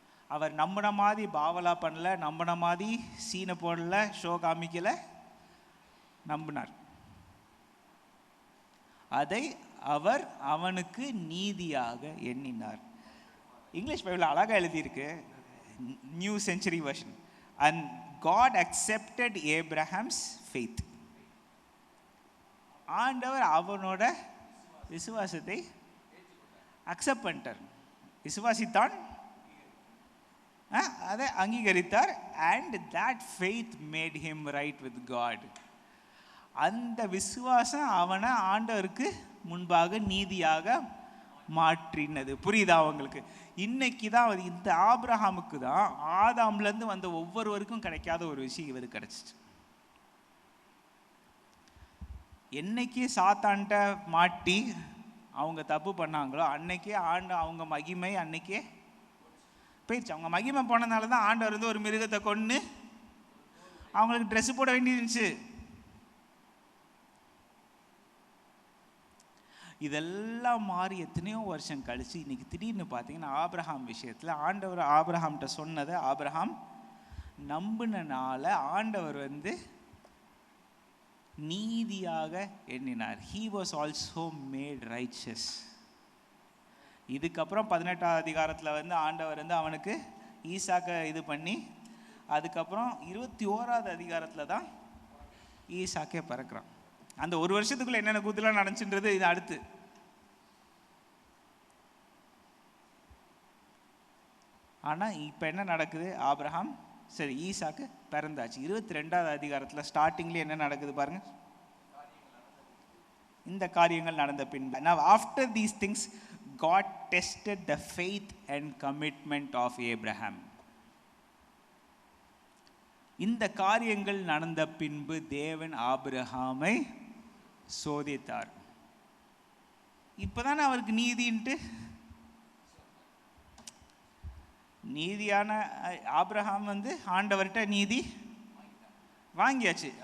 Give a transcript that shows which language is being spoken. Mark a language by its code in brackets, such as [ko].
[ta] அவர் நம்பின மாதிரி பாவலா பண்ணல, நம்பின மாதிரி சீனை போடல, ஷோ காமிக்கல, நம்பினார். அதை அவர் அவனுக்கு நீதியாக எண்ணினார். இங்கிலீஷ் பைபிள் அழகாக எழுதியிருக்கு, new century version. [en] And God accepted Abraham's faith. [ta] ஆண்டவர் அவனோட விசுவாசத்தை அக்செப்ட் பண்ணிட்டார். விசுவாசித்தான், அதை அங்கீகரித்தார். [en] And that faith made him right with God. [ta] அந்த விசுவாசம் அவனை ஆண்டவருக்கு முன்பாக நீதியாக மாற்றினது. புரியுதா அவங்களுக்கு? இன்னைக்கு தான் இந்த ஆபிரகாமுக்கு தான் ஆதாம்லேருந்து வந்த ஒவ்வொருவருக்கும் கிடைக்காத ஒரு விஷயம் இவருக்கு கிடைச்சிச்சு. என்னைக்கு சாத்தான்ட்ட மாட்டி அவங்க தப்பு பண்ணாங்களோ அன்னைக்கே அவங்க மகிமை அன்னைக்கே போயிடுச்சு. அவங்க மகிமை போனதுனால தான் ஆண்டவர் வந்து ஒரு மிருகத்தை கொன்று அவங்களுக்கு ட்ரெஸ் போட வேண்டியிருந்துச்சு. இதெல்லாம் மாறி எத்தனையோ வருஷம் கழிச்சு இன்னைக்கு திடீர்னு பார்த்தீங்கன்னா ஆபிரகாம் விஷயத்தில் ஆண்டவர் ஆபிரகாம்கிட்ட சொன்னதை ஆபிரகாம் நம்பினால ஆண்டவர் வந்து நீதியாக எண்ணினார். [en] He was also made righteous. [ta] இதுக்கப்புறம் 18வது அதிகாரத்தில் வந்து ஆண்டவர் வந்து அவனுக்கு ஈசாக்கை இது பண்ணி, அதுக்கப்புறம் 21வது அதிகாரத்தில் தான் ஈசாக்கே பிறக்கிறான். அந்த ஒரு வருஷத்துக்குள்ள என்னென்ன கூத்துலாம் நடந்துச்சுன்றது இது அடுத்து. ஆனால் இப்போ என்ன நடக்குது? ஆபிரகாம் சரி ஈசாக்கு பிறந்தாச்சு. 22வது அதிகாரத்தில் ஸ்டார்டிங்லேயே என்ன நடக்குது பாருங்க. இந்த காரியங்கள் நடந்த பின்பு, [en] now after these things God tested the faith and commitment of Abraham. [ta] இந்த காரியங்கள் நடந்த பின்பு தேவன் ஆபிரகாமை சோதித்தார். இப்பதானே அவருக்கு நீதின்ட்டு நீதியான ஆபிரகாம் வந்து ஆண்டவர்கிட்ட நீதி வாங்கியாச்சு.